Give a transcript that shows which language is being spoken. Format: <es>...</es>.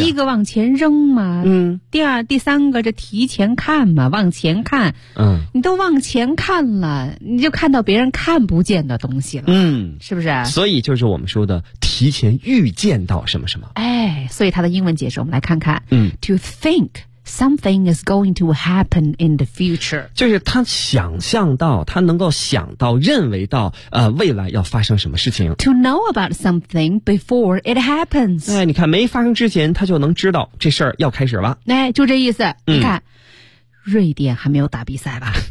<zh>第一个往前扔嘛，第二、第三个这提前看嘛，往前看，嗯，你都往前看了，你就看到别人看不见的东西了，嗯，是不是？所以就是我们说的提前预见到什么什么，哎，所以它的英文解释我们来看看，嗯</zh> <en>，to think something is going to happen in the future，</en> <zh>就是他想象到，他能够想到，认为到，未来要发生什么事情。</zh> <en>To know about something before it happens，</en> <zh>哎，你看没发生之前，他就能知道这事儿要开始了。哎，就这意思。嗯、你看，瑞典还没有打比赛吧？</zh>